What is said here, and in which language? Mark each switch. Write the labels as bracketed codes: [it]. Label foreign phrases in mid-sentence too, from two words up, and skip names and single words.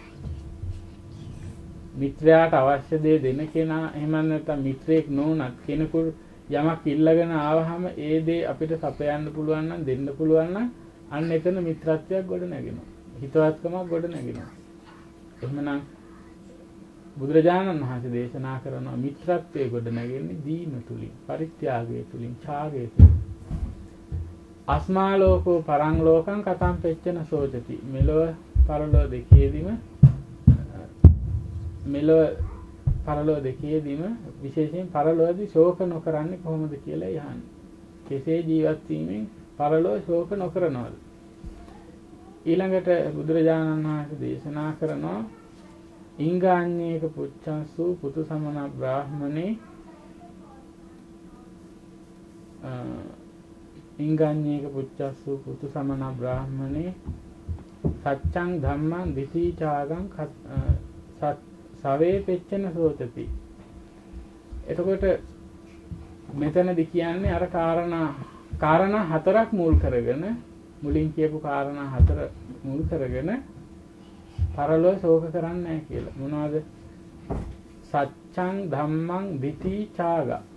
[si] මිත්‍රයාට අවශ්‍ය දේ දෙන කෙනා එහෙම නැත්නම් මිත්‍රයෙක් නොවුනත් කෙනෙකු යමක් ඉල්ලගෙන ආවහම ඒ දේ අපිට සපයන්න පුළුවන් නම් දෙන්න පුළුවන් නම් අන්න එතන මිත්‍රත්වයක් ගොඩ නැගෙනවා. හිතවත්කමක් ගොඩ නැගෙනවා. එහෙමනම් බුදුරජාණන් වහන්සේ දේශනා කරන මිත්‍රත්වයේ ගොඩ නැගෙන්නේ දීම තුලින්, පරිත්‍යාගය තුලින්, ඡාගය තුලින්. [pi] අස්මාලෝකෝ පරං ලෝකං කතං පෙච්චන සෝචති. [si] මෙලොව පරලොව දෙකේදීම විශේෂයෙන් පරලොවදී ශෝක නොකරන්නේ කොහොමද කියලා යහන්නේ. කෙසේ ජීවත් වීමෙන් පරලොව ශෝක නොකරනවද? ඊළඟට බුදුරජාණන් වහන්සේ දේශනා කරනවා [pi] ඉංගාඤ්ඤේක පුච්ඡස්සු පුතු සමන බ්‍රාහ්මනේ ඉංගාඤ්ඤේක පුච්ඡස්සු පුතු සමන බ්‍රාහ්මනේ සච්ඡං ධම්මං දිසීචාගං සවේ පෙච්චන සෝතති. [si] එතකොට මෙතනදි කියන්නේ අර කාරණා හතරක් මුල් කරගෙන, මුලින් කියපු කාරණා හතර මුල් කරගෙන පරලොව ශෝක කරන්නේ නැහැ කියලා. [pi] මොනවද? සච්ඡං ධම්මං දිසීචාග.